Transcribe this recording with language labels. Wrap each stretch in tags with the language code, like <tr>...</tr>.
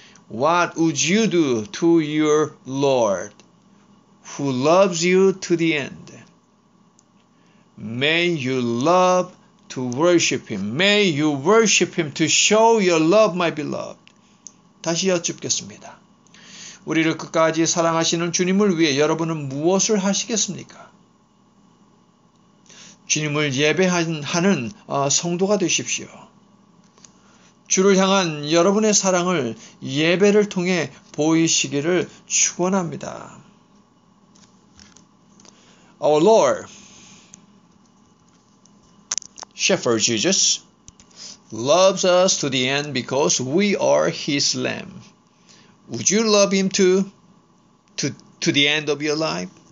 <en>What would you do to your Lord, who loves you to the end? May you love to worship him. May you worship him to show your love, my beloved.</en> <ko>다시 여쭙겠습니다. 우리를 끝까지 사랑하시는 주님을 위해 여러분은 무엇을 하시겠습니까? 주님을 예배하는 성도가 되십시오. 주를 향한 여러분의 사랑을 예배를 통해 보이시기를 축원합니다.</ko> <en>Our Lord, Shepherd Jesus, loves us to the end because we are his lamb. Would you love him to the end of your life?</en>